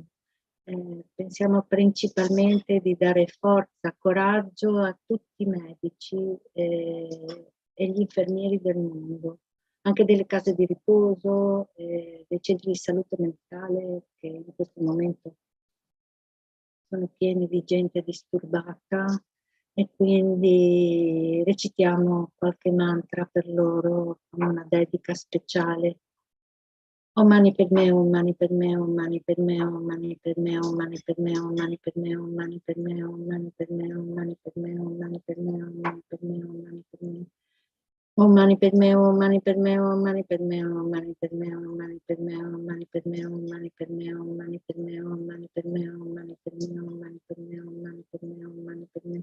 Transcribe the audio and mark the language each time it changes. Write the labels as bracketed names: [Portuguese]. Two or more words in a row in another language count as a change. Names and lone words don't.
[Italian] Pensiamo principalmente di dare forza, coraggio a tutti i medici e gli infermieri del mondo, anche delle case di riposo, dei centri di salute mentale che in questo momento sono pieni di gente disturbata, e quindi recitiamo qualche mantra per loro con una dedica speciale. [Sanskrit] Om mani padme, om mani padme, om mani padme, om mani padme, om mani padme, om mani padme, om mani padme, om mani padme, om mani padme, om mani padme, om mani padme, om mani padme. Om mani padme, om mani padme, om mani padme, om mani padme, om mani padme, om mani padme, om mani padme, om mani padme, om mani padme, om mani padme, om mani padme, om mani padme, om mani padme.